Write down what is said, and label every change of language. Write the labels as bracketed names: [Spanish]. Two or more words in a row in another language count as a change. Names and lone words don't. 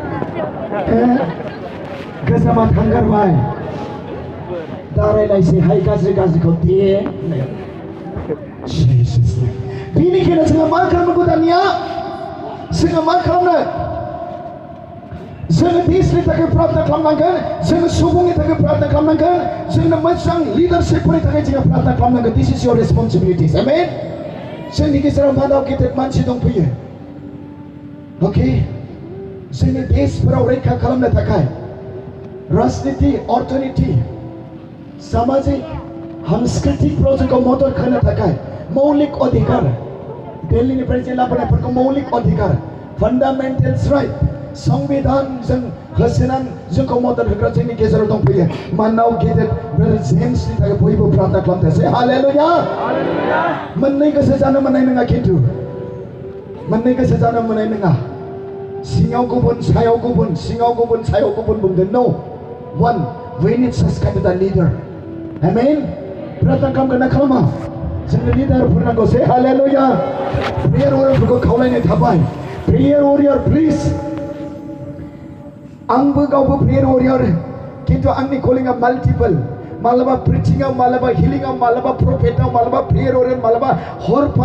[Bodo] गोजामा थांगारबाय दारायलायसैहाय गाज्रि गाज्रिखौ दे बेनिखायनो जोङो मा खालामनांगौ दानिया जोङो मा खालामनो जोङो देशनि थाखाय प्रार्थना खालामनांगोन जोङो सुबुंनि थाखाय प्रार्थना खालामनांगोन जोंनो मोजां लिडारशिपफोरनि थाखाय जोङो प्रार्थना खालामनांगोन दिस [English] is your responsibilities [Bodo] आमेन जोंनि गेजेराव मानाव गेदेर मानसि दंफैयो अके जोंनि देशफोराव रैखा खालामनो थाखाय राजनीति अर्थनीति सामाजिक सांस्कृतिकफ्राव जोंखौ मदद होनो थाखाय मौलिक अधिकार दिल्लीनिफ्राय जे लाबोनायफोरखौ मौलिक अधिकार [English] fundamentals right [Bodo] संविधानजों होसोनानै जोंखौ मदद होग्रा जोंनि गेजेराव दंफैयो मानाव गेदेर ब्रादार जेम्सनि थाखाय बयबो प्रार्थना खालामथोंसै हालेलुया मोननै गोसो जानो मोननाय नङा खिन्थु मोननै गोसो जानो मोननाय नङा सिङाव गुबुन सायाव गुबुन सिङाव गुबुन सायाव गुबुन बुंदों नो [English] one we need such kind of a leader [Bodo] amen प्रार्थना खालामगोन ना खालामा जोंनो लिडारफोर नांगौ से हालेलुया प्रेयार वारियरफोरखौ खावलायनाय थाबाय [English] prayer warrior please [Bodo] आंबो गावबो [English] prayer warrior [Bodo] खिन्थु आंनि कलिंआ माल्टिपल मालाबा प्रिचिंआव मालाबा हिलिंआव मालाबा प्रफेटआव मालाबा प्रेयार वारियर मालाबा हरफा